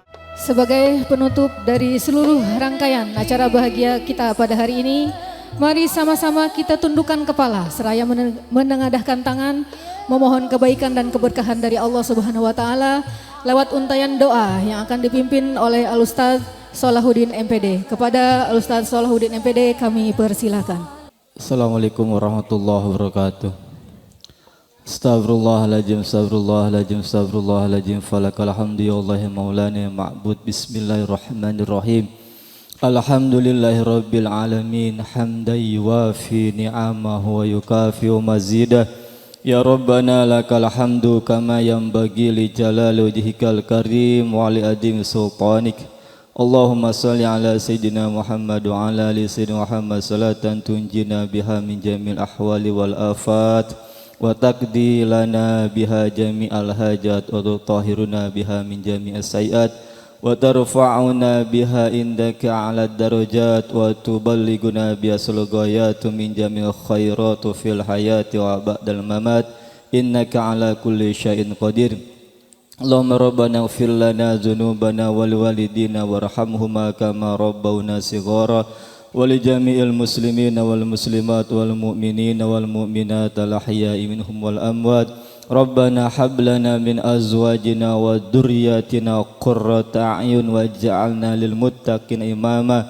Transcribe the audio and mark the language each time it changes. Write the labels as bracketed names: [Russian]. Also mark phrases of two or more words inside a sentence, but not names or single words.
[Indonesian] Sebagai penutup dari seluruh rangkaian acara bahagia kita pada hari ini, mari sama-sama kita tundukkan kepala seraya menengadahkan tangan, memohon kebaikan dan keberkahan dari Allah [Arabic] سبحانه وتعالى [Indonesian] lewat untayan doa yang akan dipimpin oleh Al-Ustaz Salahuddin MPD. Kepada Al-Ustaz Salahuddin MPD kami persilakan. [Arabic] السلام عليكم ورحمة الله وبركاته. أستغفر الله العظيم أستغفر الله العظيم أستغفر الله العظيم. فلك الحمد يا الله يا مولانا يا معبود. بسم الله الرحمن الرحيم الحمد لله رب العالمين. حمدا يوافي نعمه ويكافئ مزيده. يا ربنا لك الحمد كما ينبغي لجلال وجهك الكريم ولعظيم سلطانك. اللهم صل على سيدنا محمد وعلى آل سيدنا محمد صلاة تنجينا بها من جميع الأهوال والآفات وتقضي لنا بها جميع الحاجات وتطهرنا بها من جميع السيئات وترفعنا بها عندك أعلى الدرجات وتبلغنا بها أقصى الغايات من جميع الخيرات في الحياة وبعد الممات إنك على كل شيء قدير. اللهم ربنا اغفر لنا ذنوبنا وللوالدين وارحمهما كما ربونا صغارا ولجميع المسلمين والمسلمات والمؤمنين والمؤمنات الأحياء منهم والأموات. ربنا هب لنا من أزواجنا وذرياتنا قرة أعين واجعلنا للمتقين إماما.